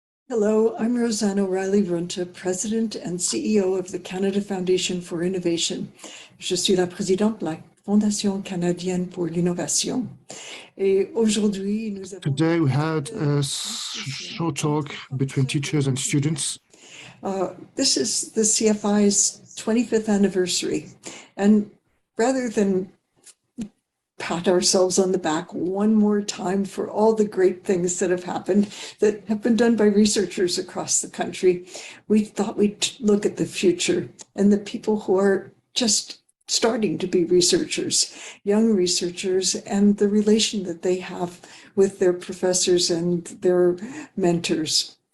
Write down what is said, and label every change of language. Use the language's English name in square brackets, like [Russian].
[English] Hello, I'm Rosanne O'Reilly-Runte, President and CEO of the Canada Foundation for Innovation. [French] Je suis la présidente de la Fondation canadienne pour l'innovation. Et aujourd'hui, nous avons... [English] Today we had a short talk between teachers and students. This is the CFI's 25th anniversary. And rather than pat ourselves on the back one more time for all the great things that have happened that have been done by researchers across the country, we thought we'd look at the future and the people who are just starting to be researchers, young researchers, and the relation that they have with their professors and their mentors.